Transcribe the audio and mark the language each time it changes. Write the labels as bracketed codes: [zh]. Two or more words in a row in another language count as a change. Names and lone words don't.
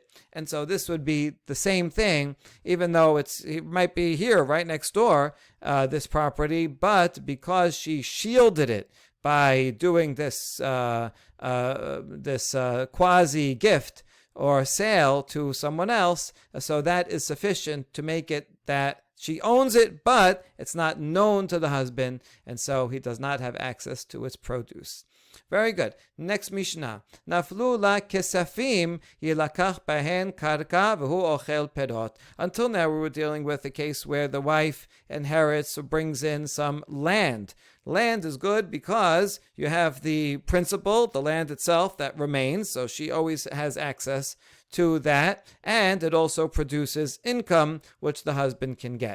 [en] And so this would be the same thing, even though it might be here right next door, this property, but because she shielded it by doing this quasi gift or sale to someone else, so that is sufficient to make it that she owns it, but it's not known to the husband, and so he does not have access to its produce. Very good. Next Mishnah. [he] נפלו לה כספים ילקח בהן קרקע והוא אוכל פירות. [en] Until now, we were dealing with a case where the wife inherits or brings in some land. Land is good because you have the principal, the land itself, that remains, so she always has access to that, and it also produces income which the husband can get.